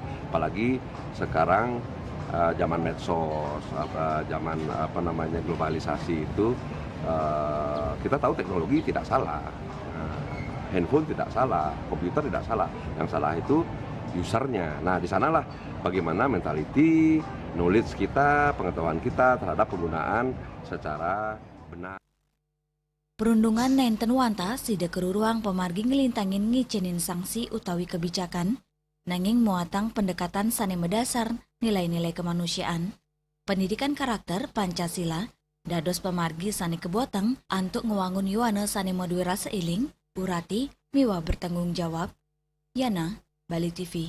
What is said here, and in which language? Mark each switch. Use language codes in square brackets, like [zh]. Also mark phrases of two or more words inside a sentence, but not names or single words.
[id] Apalagi sekarang zaman medsos, zaman globalisasi itu, kita tahu teknologi tidak salah, handphone tidak salah, komputer tidak salah. Yang salah itu usernya. Nah, di sanalah bagaimana [en] mentality, knowledge [id] kita, pengetahuan kita terhadap penggunaan secara benar. [ban] Perundungan nenten wanta sida keruruang pemargi ngelintangin ngicenin sanksi utawi kebijakan, nanging muatang pendekatan sane mendasar [id] nilai-nilai kemanusiaan, pendidikan karakter Pancasila, [ban] dados pemargi sane kebuatang antuk ngewangun yuana sane modue rasa iling, urati, miwa [id] bertanggung jawab. Yana, Bali TV.